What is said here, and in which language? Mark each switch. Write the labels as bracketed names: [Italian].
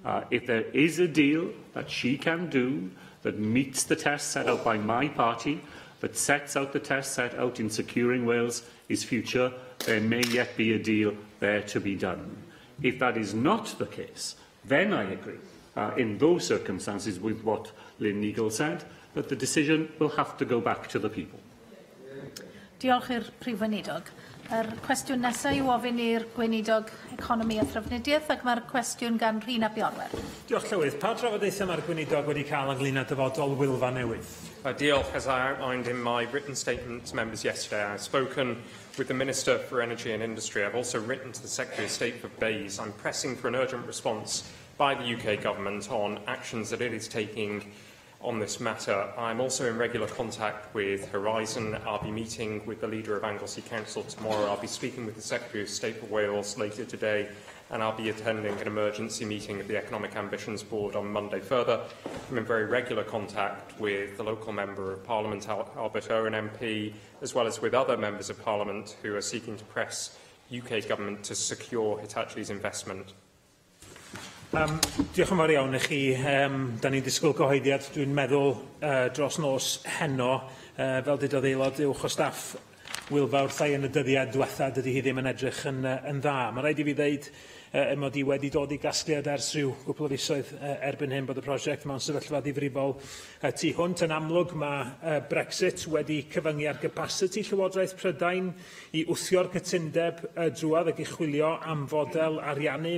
[English] If there is a deal that she can do that meets the test set out by my party, that sets out the test set out in securing Wales' future, there may yet be a deal there to be done. If that is not the case, then I agree, in those circumstances, with what Lynn Eagle said, that the decision will have to go back to the people. [Welsh] Diolch i'r Prif Weinidog. Cwestiwn nesaf yw ofyn i'r Gweinidog Economi a Thrafnidiaeth, ac mae'r cwestiwn gan Rhina Biorwer. Diolch Llywydd. Pa drafodaethau mae'r Gweinidog wedi cael ynglŷn â dyfodol Wylfa Newydd? Diolch. [English] As I outlined in my written statement to members yesterday, I've spoken with the Minister for Energy and Industry. I've also written to the Secretary of State for Bays. I'm pressing for an urgent response by the UK Government on actions that it is taking on this matter. I'm also in regular contact with Horizon. I'll be meeting with the leader of Anglesey Council tomorrow. I'll be speaking with the Secretary of State for Wales later today and I'll be attending an emergency meeting of the Economic Ambitions Board on Monday. Further, I'm in very regular contact with the local Member of Parliament, Albert Owen MP, as well as with other Members of Parliament who are seeking to press UK Government to secure Hitachi's investment. [Welsh] Diolch yn fawr iawn i chi. Da ni'n disgwyl gyhoeddiad, dwi'n meddwl, dros nos heno, fel dydodd aelod uwch o staff Wilfa wrthai yn y dyddiad diwetha, dydy hi ddim yn edrych yn dda. Mae rhaid i fi ddeud mod i wedi dod i gasgliad ers rhyw gwbl o fisoedd erbyn hyn bod y prosiect mewn sefyllfa ddifrifol tu hwnt. Yn amlwg mae Brexit wedi cyfyngu ar capacity Llywodraeth Prydain i wthio'r cytundeb drwodd ac i chwilio am fodel ariannu.